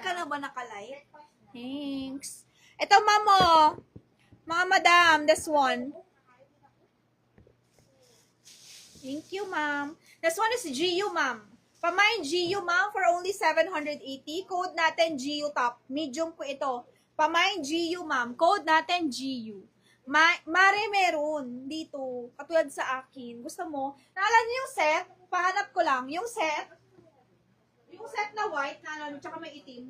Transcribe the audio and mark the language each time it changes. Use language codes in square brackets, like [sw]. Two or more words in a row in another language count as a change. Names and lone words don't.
[tl] ba nakalight? Thanks. Ito, ma'am, oh. Mga madam, [en] this one. Thank you, ma'am. This one is GU, ma'am. Pamain GU, ma'am, for only 780. [tl] Code natin GU top. Medium po ito. Pamain GU, ma'am. Code natin GU. Mare meron dito. Katulad sa akin. Gusto mo? Naalala niyo yung set? Pahanap ko lang. Yung set. Yung set na white, na tsaka may itim.